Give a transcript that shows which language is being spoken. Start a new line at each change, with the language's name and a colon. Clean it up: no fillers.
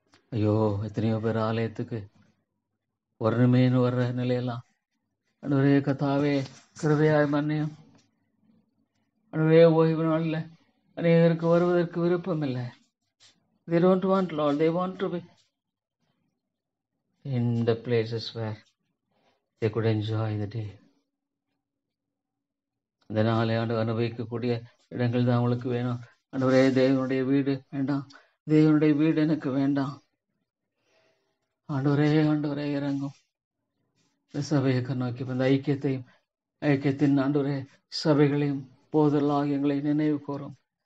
Tamil: ஐயோ, எத்தனையோ பேர் ஆலயத்துக்கு வரணுமேனு வர்ற நிலையெல்லாம் ஆண்டவரே கர்த்தாவே கிருபையாய் மன்னியும். ஆண்டவரே, ஓய்வு நாளில் அநேகருக்கு வருவதற்கு விருப்பம் இல்லை.
English: They don't want, Lord. They want to be in the places where they could enjoy the day.
Tamil: இந்த நாளை ஆண்டு அனுபவிக்கக்கூடிய இடங்கள் தான் அவங்களுக்கு வேணும். ஆண்டவரே, தேவனுடைய வீடு வேண்டாம். தேவனுடைய வீடு எனக்கு வேண்டாம். ஆண்டவரே ஆண்டவரே இறங்கும். இந்த சபையை நோக்கி இந்த ஐக்கியத்தின் ஆண்டவரே சபைகளையும் போதலாக எங்களை நினைவு கூறும்.